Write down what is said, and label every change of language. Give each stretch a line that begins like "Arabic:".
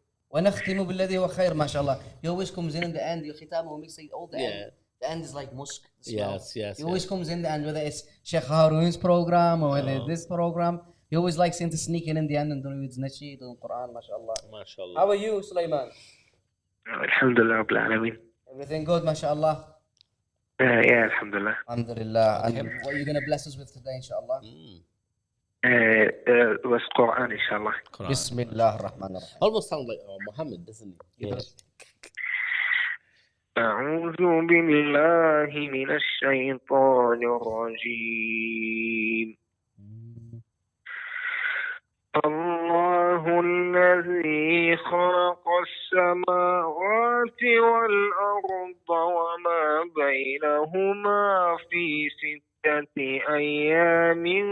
Arabic: ونختم بالذي هو خير ما شاء الله.
English: He always comes in the end. Your khitam will mix it all the end. The end is like Mosque. Yes. He always comes in the end, whether it's Sheikh Haroon's program or whether it's this program. He always likes to sneak in the end and do his nasheed and Quran, mashallah. MashaAllah. How are you, Sulaiman?
Arabic: Alhamdulillah Rabbil Alameen.
English: Everything good, mashallah? Yeah, alhamdulillah. Alhamdulillah. And what are you going to bless us with today, inshallah? Was Quran, inshallah.
Arabic: Bismillah ar-Rahman ar-Rahim.
English: Almost sounds like Muhammad, doesn't he? Yes.
Arabic: أعوذ بالله من الشيطان الرجيم. الله الذي خلق السماوات والأرض وما بينهما في 6 أيام